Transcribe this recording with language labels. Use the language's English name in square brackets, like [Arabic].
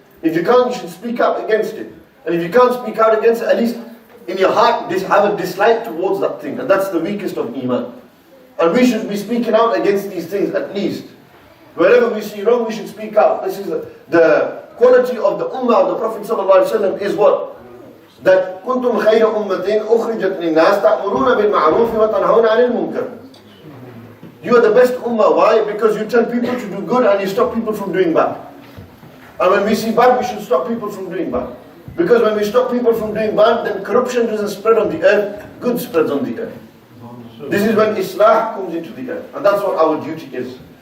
[English] If you can't, you should speak out against it. And if you can't speak out against it, at least in your heart, have a dislike towards that thing. And that's the weakest of Iman. And we should be speaking out against these things at least. Wherever we see wrong, we should speak out. This is the quality of the Ummah of the Prophet ﷺ is what? [Arabic] That كنتم خير أمة أخرجت للناس تأمرون بالمعروف وتنهون عن المنكر. [English] You are the best Ummah. Why? Because you tell people to do good and you stop people from doing bad. And when we see bad, we should stop people from doing bad. Because when we stop people from doing bad, then corruption doesn't spread on the earth, good spreads on the earth. This is when Islah comes into the earth. And that's what our duty is.